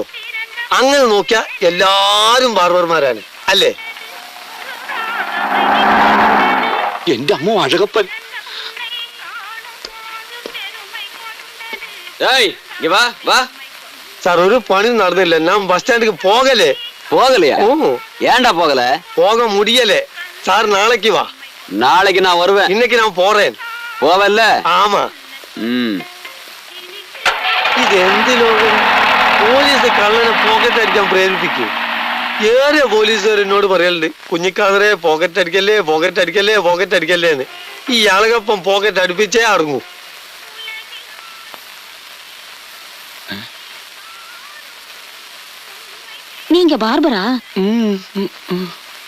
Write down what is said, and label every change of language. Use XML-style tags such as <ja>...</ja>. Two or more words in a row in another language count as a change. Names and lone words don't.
<ml>അങ്ങനെ നോക്കിയാ എല്ലാരും ബാർബർമാരാണ്, അല്ലേ? എന്റെ അമ്മ അഴകപ്പൻ. സാർ, ഒരു പണി നടന്നില്ല. ഞാൻ ബസ് സ്റ്റാൻഡിലേക്ക് പോകലേ.</ml> <ta>போகலையா? ஏன்டா போகல? போக முடியலே சார். நாளைக்கு வா. நாளைக்கு நான் வருவேன். இன்னைக்கு நான் போறேன்.</ta> <ml>പോവല്ല? ആമാ. ഇത് എന്ത് ലോകം? പോലീസ് കള്ളനെ പോക്കറ്റ് അടിക്കാൻ പ്രേരിപ്പിക്കും. ഏറെ പോലീസുകാർ എന്നോട് പറയലുണ്ട്, കുഞ്ഞിക്കാതറെ പോക്കറ്റ് അടിക്കല്ലേ പോക്കറ്റ് അടിക്കല്ലേ പോക്കറ്റ് അടിക്കല്ലേ എന്ന്. ഈ ആളുകപ്പം പോക്കറ്റ് അടുപ്പിച്ചേ അടങ്ങൂ.</ml> <ta>நீங்க பார்பரா?</ta>